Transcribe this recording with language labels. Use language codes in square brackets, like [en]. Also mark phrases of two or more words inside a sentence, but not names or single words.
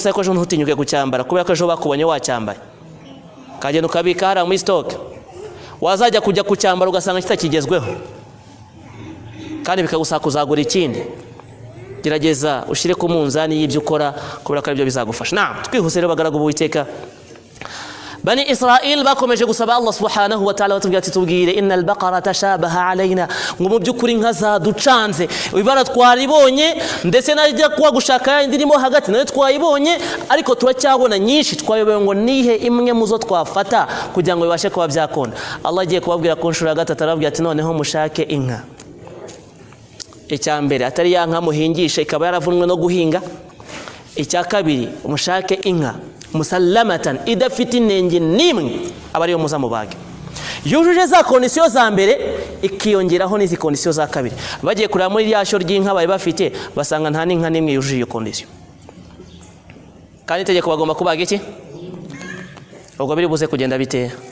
[rw] munsi ariko ejo ntutinyuke kucyambara kubera ko ejo bakubonye wacyambaye kagenda ukabika hariya muri stock wazajya kujya kucyambara ugasanga kitakigezweho kandi bikagusaba kuzagura ikindi gerageza ushyire ku munzani y'ibyo ukora kubera ko aribyo bizagufasha twihuse rero bagaragu b'Uwiteka Bani Israel bakomeje gusaba Allah [ar] subhanahu wa ta'ala [rw] batubwira ati tubwire [ar] innal baqara tashabaha alaina [rw] ngo mu byukuri inka zaducanze ibara twaribonye ndetse najya kuwa gushaka indirimo hagati nayo twayibonye ariko turacyabona nyinshi twayobewe ngo nihe imwe muzo twafata kugira ngo bibashe kuba byakona Allah agiye kubabwira ko nshura gatatu arabwira ati noneho mushake inka icyambere atari ya nka muhingisha ikaba yaravunwe no guhinga icya kabiri mushake inka musallamatan idafite inenge nimwe abariyo muzamubage yujuje za kondisiyo za mbere ikiyongeraho n'izi kondisiyo za kabiri bagiye kureba muri ryashyo ry'inka baye bafite basanga nta n'inka nimwe yujuje iyo kondisiyo kandi itegeko bagomba kubaga iki ubwo biri buze kugenda bite?